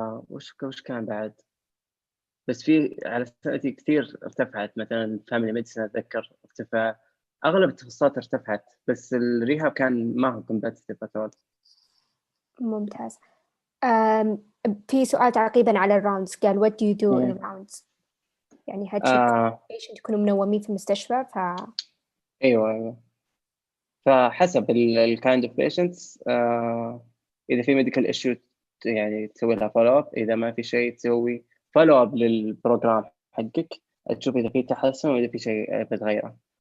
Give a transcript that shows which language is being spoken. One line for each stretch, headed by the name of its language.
Arabic: وش كان بعد؟ بس في على سنتي كثير ارتفعت، مثلا فاميلي ميديسن أتذكر ارتفع، أغلب التخصصات ارتفعت، بس الريهاب كان ما هو
English: competitive at all.
Arabic: ممتاز. في سؤال تعقيبا على الراوندز، قال
English: what do you do in rounds؟
Arabic: يعني هتشوف patient يكونوا منومين في المستشفى أيوة. فحسب ال
English: kind of patients.
Arabic: إذا في
English: medical issue
Arabic: يعني تسوي لها follow up، إذا ما في شيء تسوي follow up للبروجرام حقك، تشوف إذا في تحسن وإذا في شيء بتغيره.